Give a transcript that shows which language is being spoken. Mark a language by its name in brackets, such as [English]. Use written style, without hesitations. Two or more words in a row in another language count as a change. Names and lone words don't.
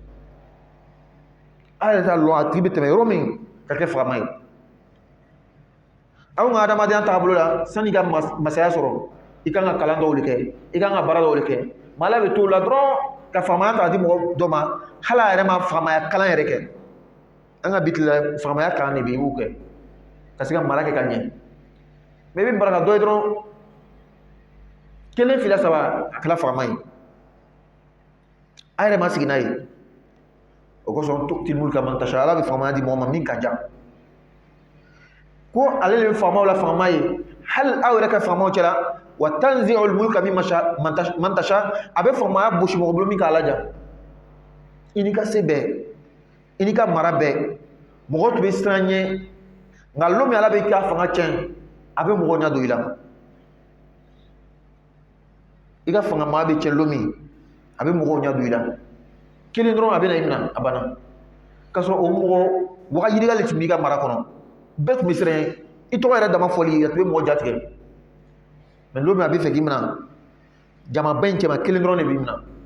[Bambara] ala yɛrɛ t'a lɔn a tigi bɛ tɛmɛ yɔrɔ min ka kɛ fagama ye aw ka adamadenya taabolo la sani i ka masaya sɔrɔ i kan ka kalan dɔw de kɛ i kan ka baara dɔw de kɛ mais ala bɛ t'o la dɔrɔn ka faamaya ta di mɔgɔ dɔ ma hali a yɛrɛ ma faamaya kalan yɛrɛ kɛ an ka bi tile faamaya kalan de bɛ yen i b'o kɛ ka se ka mara kɛ ka ɲɛ mais i bɛ baraka dɔ ye dɔrɔn kelen fila saba a kɛra fagama ye a yɛrɛ ma sigi n'a ye o kosɔn [Arabic] تؤتي الملك من تشاء [Bambara] ala bɛ faamaya di mɔgɔ ma min ka jan ko ale de bɛ faamaw la fagama ye hali aw yɛrɛ ka faamaw cɛla wa [Arabic] تنزع الملك من تشاء [Bambara] a bɛ faamaya bosi mɔgɔ bolo min k'a laja i ni ka se bɛɛ i ni ka mara bɛɛ mɔgɔ tun bɛ siran ɲɛ nka lon min ala bɛ k'a fanga tiɲɛ a bɛ mɔgɔ ɲɛ don i la i ka fanga maa bɛ tiɲɛ lon min a bɛ mɔgɔw ɲɛ don i la kelen dɔrɔn a bɛ na i minɛ a banna k'a sɔrɔ o mɔgɔ waga yirika de tun b'i ka mara kɔnɔ bɛɛ tun bɛ siran i tɔgɔ yɛrɛ dama fɔli a tun bɛ mɔgɔ jatigɛ mais lon min a bɛ fɛ k'i minɛ jamaba in cɛma kelen dɔrɔn de b'i minɛ